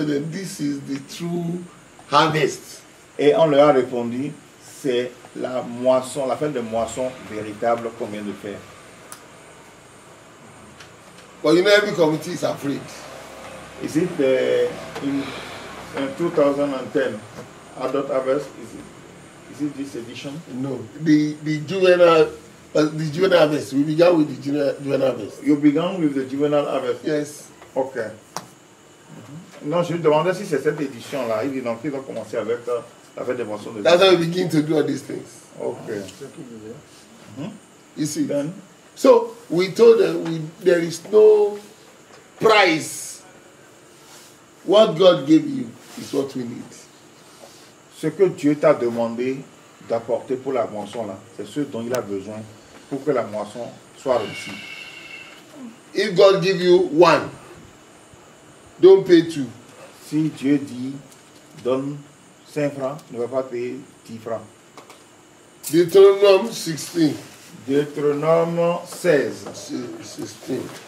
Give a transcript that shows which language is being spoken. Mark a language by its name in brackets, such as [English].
[English] This is the true harvest. [French] Et on leur a répondu, c'est la moisson, la fête de moisson véritable qu'on vient de faire. [English] But you know, every committee is afraid. Is it in 2010 adult harvest? Is it this edition? No, the juvenile harvest. We began with the juvenile harvest. You began with the juvenile harvest? Yes. Ok. [French] Non, je lui demandais si c'est cette édition-là. Il dit non, qu'il doit commencer avec la fête des moissons de [English] That's how we begin to do all these things. Okay. You see? Then, so we told them there is no price. What God gave you is what we need. [French] Ce que Dieu t'a demandé d'apporter pour la moisson là, c'est ce dont il a besoin pour que la moisson soit réussie. [English] If God give you one, don't pay two. [French] Si Dieu dit donne 5 francs, ne va pas payer 10 francs. Deutéronome 16. Deutéronome 16. 16.